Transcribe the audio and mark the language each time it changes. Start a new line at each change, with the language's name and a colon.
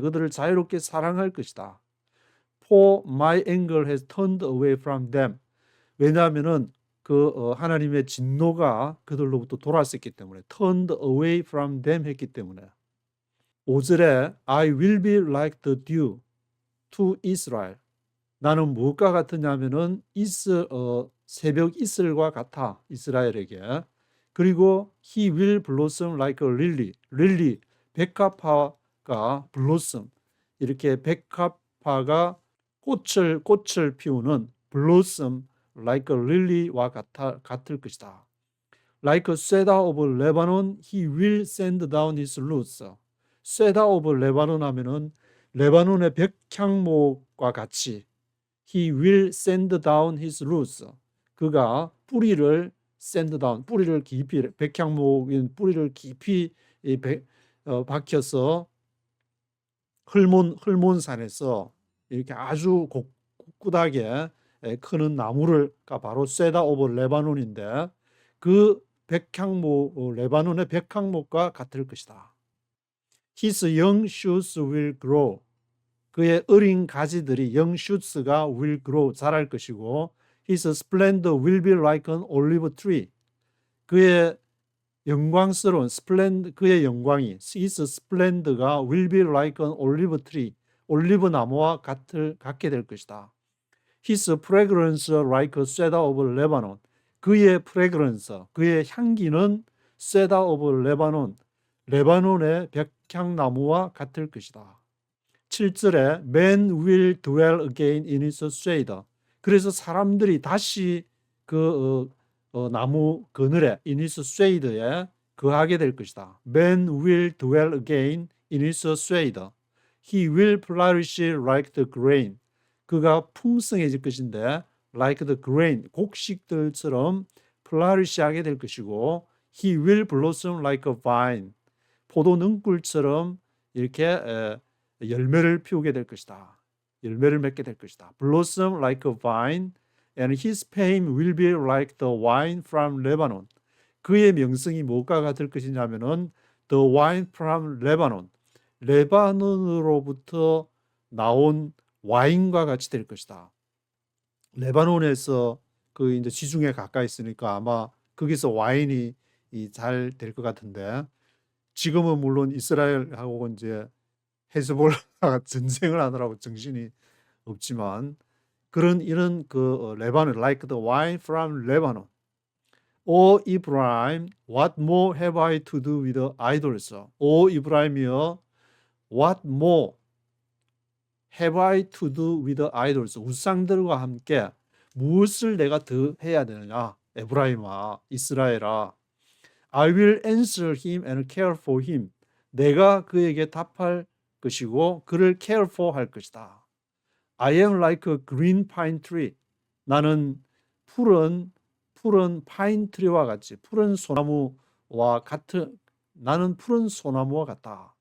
Korean: 그들을 자유롭게 사랑할 것이다.
English: For my anger has turned away from them.
Korean: 왜냐하면은 하나님의 진노가 그들로부터 돌아섰기 때문에
English: turned away from them
Korean: 했기 때문에 5절에
English: I will be like the dew to Israel.
Korean: 나는 무엇과 같으냐면은 새벽 이슬과 같아 이스라엘에게.
English: 그리고 he will blossom like a lily.
Korean: 릴리 백합화가 blossom 이렇게 백합화가 꽃을 피우는
English: blossom like a lily
Korean: 와 같을 것이다.
English: Like a cedar of Lebanon, he will send down his roots. cedar of Lebanon
Korean: 하면은 레바논의 백향목과 같이
English: he will send down his roots.
Korean: 그가 뿌리를
English: send down,
Korean: 뿌리를 깊이 백향목인 뿌리를 깊이 박혀서 헐몬산에서 이렇게 아주 굳하게 크는 나무가 바로 세다 오브 레바논인데 그 백향목 레바논의 백향목과 같을 것이다.
English: His young shoots will grow.
Korean: 그의 어린 가지들이
English: young shoots가 will grow
Korean: 자랄 것이고
English: His splendor will be like an olive tree.
Korean: 그의 영광스러운 그의 영광이
English: His splendor가 will be like an olive tree.
Korean: 올리브 나무와 같게 될 것이다.
English: His fragrance like a cedar of Lebanon.
Korean: 그의 fragrance, 그의 향기는
English: cedar of Lebanon,
Korean: 레바논의 백향나무와 같을 것이다. 7절에
English: Man will dwell again in his shade.
Korean: 그래서 사람들이 다시 그 나무 그늘에
English: in his shade
Korean: 에 거하게 될 것이다.
English: Man will dwell again in his shade. He will flourish like the grain.
Korean: 그가 풍성해질 것인데
English: like the grain,
Korean: 곡식들처럼
English: flourish하게 될 것이고 He will blossom like a vine.
Korean: 포도 능굴처럼 이렇게 열매를 피우게 될 것이다. 열매를 맺게 될 것이다.
English: Blossom like a vine, and his fame will be like the wine from Lebanon.
Korean: 그의 명성이 뭐가 같을 것이냐면은
English: the wine from Lebanon.
Korean: 레바논으로부터 나온 와인과 같이 될 것이다. 레바논에서 그 이제 지중해 가까이 있으니까 아마 거기서 와인이 잘 될 것 같은데 지금은 물론 이스라엘하고 이제 헤즈볼라가 전쟁을 하느라고 정신이 없지만 이런 그 레바논,
English: like the wine from Lebanon. O Ephraim, what more have I to do with idols? O
Korean: 이브라임이여,
English: what more have I to do with idols?
Korean: 우상들과 함께 무엇을 내가 더 해야 되느냐? 에브라임아, 이스라엘아.
English: I will answer him and care for him.
Korean: 내가 그에게 답할 것이고 그를
English: care for
Korean: 할 것이다.
English: I am like a green pine tree.
Korean: 나는 푸른 파인 트리와 같이 푸른 소나무와 같은 나는 푸른 소나무와 같다.